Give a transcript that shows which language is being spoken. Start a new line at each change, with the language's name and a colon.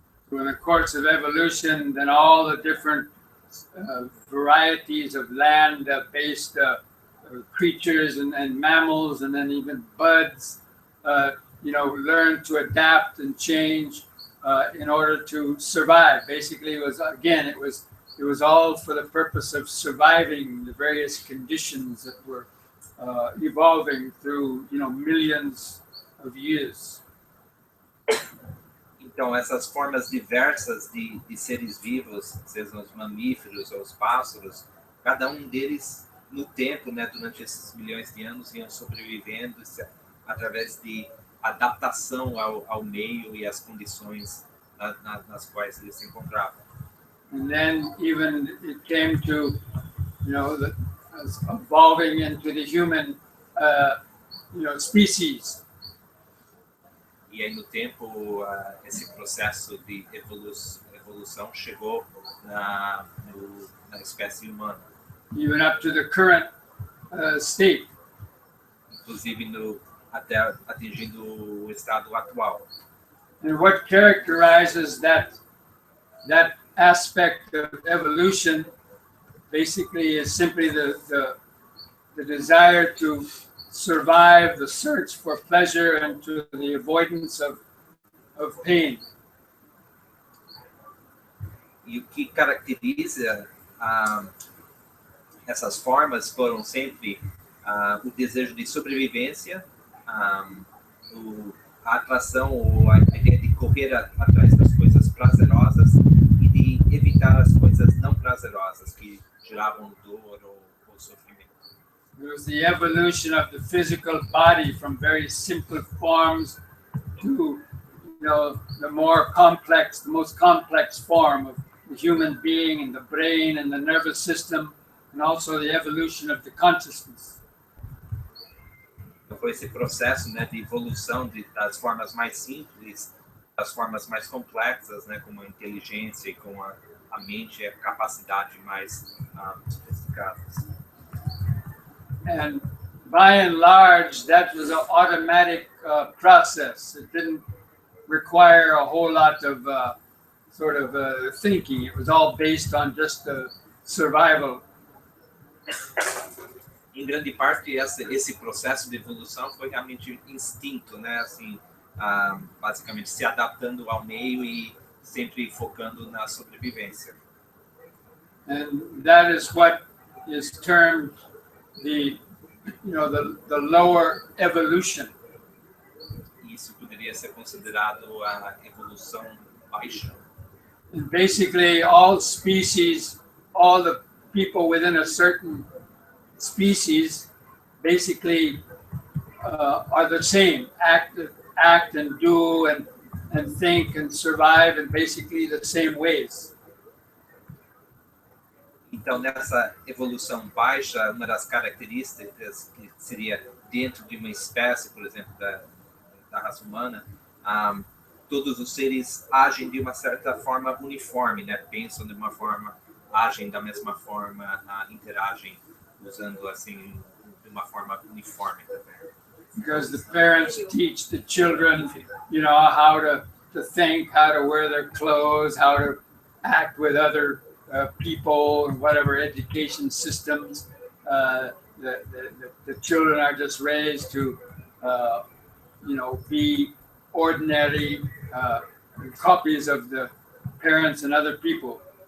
English: So in the course of evolution, then all the different varieties of land-based creatures and mammals, and then even buds, learn to adapt and change in order to survive. Basically, it was all for the purpose of surviving the various conditions that were evolving through millions of years.
Portuguese: Então, essas formas diversas de seres vivos, sejam os mamíferos ou os pássaros, cada um deles, no tempo, né, durante esses milhões de anos, iam sobrevivendo através de adaptação ao meio e às condições nas quais eles se encontravam.
English: And then even it came to, evolving into the human, species.
Portuguese: E aí, no tempo, esse processo de evolução chegou na espécie humana.
English: Even up to the current state.
Portuguese: Inclusive até atingindo o estado atual.
English: And what characterizes that aspect of evolution basically is simply the desire to survive, the search for pleasure, and to the avoidance of pain.
Portuguese: E o que caracteriza essas formas foram sempre o desejo de sobrevivência, a atração ou a ideia de correr atrás das coisas prazerosas e de evitar as coisas não prazerosas que geravam dor ou sofrimento.
English: It was the evolution of the physical body from very simple forms to, the more complex, the most complex form of the human being and the brain and the nervous system, and also the evolution of the consciousness.
Portuguese: Então foi esse processo, né, de evolução das formas mais simples, das formas mais complexas, né, como a inteligência e com a mente e a capacidade mais sofisticadas.
English: And by and large, that was an automatic process. It didn't require a whole lot of thinking. It was all based on just survival.
Portuguese: Em grande parte, esse processo de evolução foi realmente instinto, né? Assim, basicamente se adaptando ao meio e sempre focando na sobrevivência.
English: And that is what is termed the the lower evolution.
Portuguese: Isso poderia ser considerado a evolução baixa.
English: And basically, all species, all the people within a certain species, basically are the same. Act and do and think and survive in basically the same ways.
Portuguese: Então, nessa evolução baixa, uma das características que seria dentro de uma espécie, por exemplo, da raça humana, todos os seres agem de uma certa forma uniforme, né? Pensam de uma forma, agem da mesma forma, interagem usando assim de uma forma uniforme também.
English: Because the parents teach the children, how to think, how to wear their clothes, how to act with other people, and whatever education systems. The children are just raised to, be ordinary copies of the parents and other people.